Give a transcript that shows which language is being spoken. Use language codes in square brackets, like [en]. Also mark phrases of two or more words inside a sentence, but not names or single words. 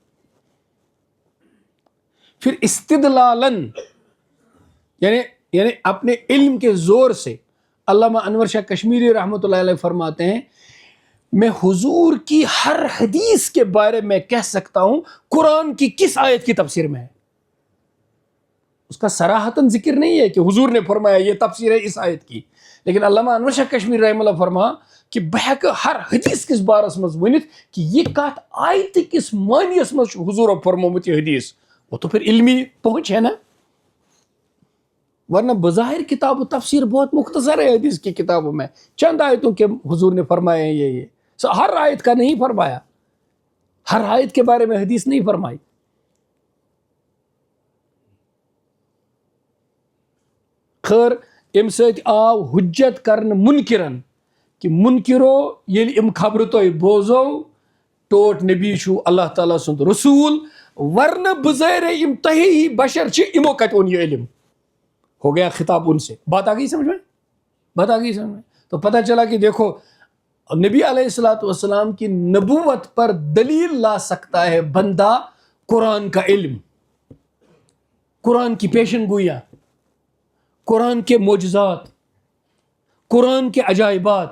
[ur] پھر استدلالاً, یعنی اپنے علم کے زور سے, علامہ انور شاہ کشمیری [ar] رحمۃ اللہ علیہ [ur] فرماتے ہیں, میں حضور کی ہر حدیث کے بارے میں کہہ سکتا ہوں قرآن کی کس آیت کی تفسیر میں ہے. اس کا صراحتاً ذکر نہیں ہے کہ حضور نے فرمایا یہ تفسیر ہے اس آیت کی, لیکن علامہ انور شاہ کشمیری [ar] رحمہ اللہ [ks] فرما کہ بہک ہر حدیث کس بارس مز ونت کہ یہ کات آیت کس معنیس مز حضور فرمومت یہ حدیث, [ur] وہ تو پھر علمی پہنچ ہے نا. ورنہ بظاہر کتاب و تفسیر بہت مختصر ہے حدیث کی کتابوں میں, چند آیتوں کے حضور نے فرمایا ہیں یہ ہر آیت کا نہیں فرمایا, ہر آیت کے بارے میں حدیث نہیں فرمائی. خیر, [ks] ام سۭتۍ آو حجت کرن منکرن کہ منکرو ییٚلہِ ام خبر تۄہہِ بوزو ٹوٹ نبی چھُ اللہ تعالیٰ سُنٛد رسول, ورنہ بظاہر یم تۄہے ہی بشر چھِ, یمو کتہِ اوٚن یہ علم. [ur] ہو گیا خطاب ان سے. بات آ گئی سمجھ میں, بات آ گئی سمجھ میں. تو پتہ چلا کہ دیکھو نبی [ar] علیہ الصلوۃ والسلام [ur] کی نبوت پر دلیل لا سکتا ہے بندہ قرآن کا علم, قرآن کی پیشن گوئیاں, قرآن کے معجزات, قرآن کے عجائبات.